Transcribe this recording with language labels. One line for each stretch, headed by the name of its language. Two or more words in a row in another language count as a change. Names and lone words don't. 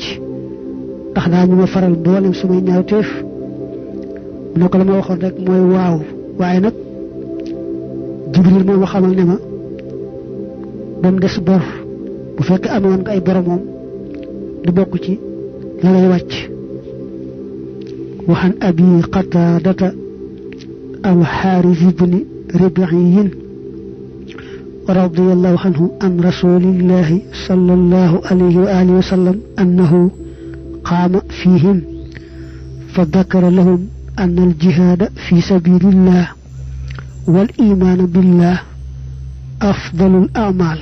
Wolof: ci ndax daañu ma faral mboolem sumay ñaawteef mu ne ko la ma waxoon rek mooy waaw waaye nag Jibril moom ma xamal ne ma ba mu des bor bu fekk amoon nga ay boromam du bokk ci la lay wàcc waxan abi qataadata al xaaris ibni
Arabic: rib'iyin رضي الله عنه عن رسول الله صلى الله عليه وآله وسلم أنه قام فيهم فذكر لهم أن الجهاد في سبيل الله والإيمان بالله أفضل الأعمال